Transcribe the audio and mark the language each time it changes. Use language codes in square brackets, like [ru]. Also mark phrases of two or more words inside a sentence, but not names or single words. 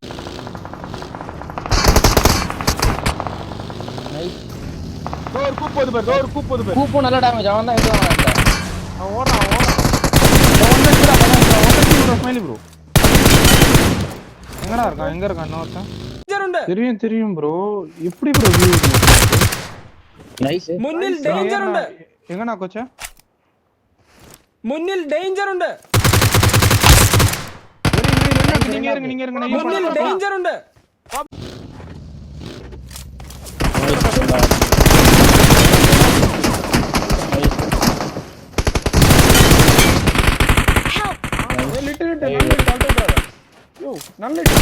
[ta] நைஸ். டோர் கூப்போது பாரு. கூப்போ நல்ல டேமேஜ். அவன் தான் ஹெட் வாங்குறான். அவன் ஓடுறான். ஸ்மைலி ப்ரோ எங்க இருக்கான் இன்னொருத்தன்? தெரியும் ப்ரோ. எப்படி ப்ரோ வியூ [ml] നൈസ്. മുന്നിൽ ഡേഞ്ചർ ഉണ്ട്. എങ്ങനാ കൊച്ച? മുന്നിൽ ഡേഞ്ചർ ഉണ്ട്. [ta] நீங்க இருங்க. [ml] മുന്നിൽ ഡേഞ്ചർ ഉണ്ട്. [ta] நல்ல